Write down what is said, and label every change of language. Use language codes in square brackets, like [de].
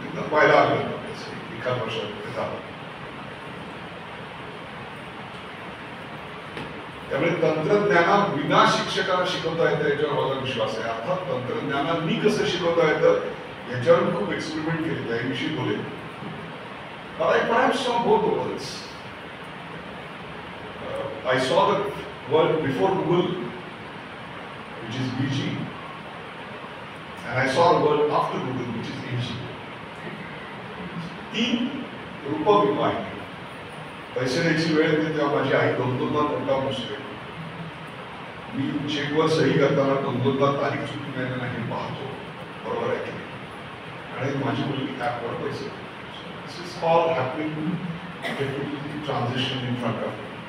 [mr] पाहायला आलं एखाद वर्षात झालं. त्यामुळे तंत्रज्ञाना विना शिक्षकांना शिकवता येतं याच्यावर माझा विश्वास आहे. अर्थात तंत्रज्ञानांनी कसं शिकवता येतं याच्यावर खूप एक्सपेरिमेंट केले, त्याविषयी बोलेल. [en] But I perhaps saw both the worlds. I saw the world before Google, which is BG, and I saw the world after Google, which is AG. [mr] 3 रूपं मी पाहिली. पैसे द्यायची वेळ येते तेव्हा माझी आई 2-2दा नोटा मोजते. मी चेकवर सही करताना 2-2दा तारीख चुकून नाही नाही पाहतो, बरोबर आहे की. आणि माझी मुलगी ॲपवर पैसे. [en] This is all happening transition in front of.